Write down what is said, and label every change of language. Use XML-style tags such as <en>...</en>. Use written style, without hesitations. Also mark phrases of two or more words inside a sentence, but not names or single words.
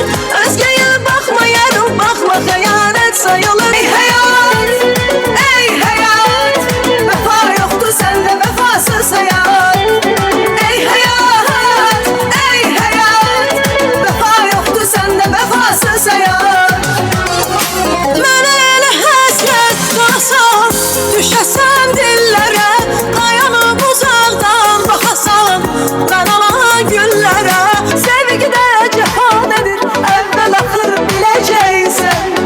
<tr>Özgeye bakmayarım, bakma xəyanət sayılır. Ey hayat, ey hayat, vefa yoktu sende vefasız hayat. Ey hayat, ey hayat, vefa yoktu sende vefasız hayat.</tr> <az>Mənə elə həsrət qalsam, düşəsəm dillərə, dayanıb uzaqdan baxasam, mən alan güllərə. Sevgidə cəfa nedir, əvvəl axır biləcəksən.</az>